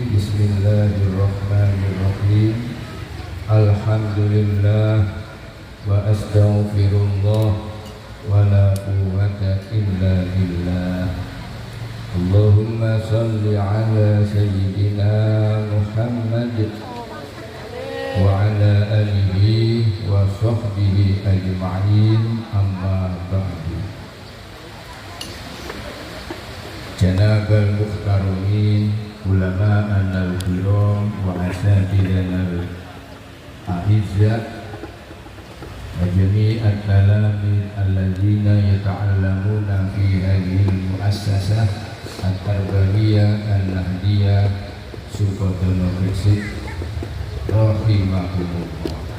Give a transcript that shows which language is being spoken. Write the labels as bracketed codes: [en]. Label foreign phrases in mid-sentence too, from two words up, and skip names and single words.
[ar] بسم الله الرحمن الرحيم. الحمد لله وأستغفر الله ولا قوة إلا بالله. اللهم صل على سيدنا محمد وعلى آله وصحبه أجمعين، أما بعد. جناب المحترمين، العلماء الكرام وأساتذتنا الأعزة وجميع التلاميذ الذين يتعلمون في هذه المؤسسة التربوية النهضية Sukodono Gresik رحمهم الله.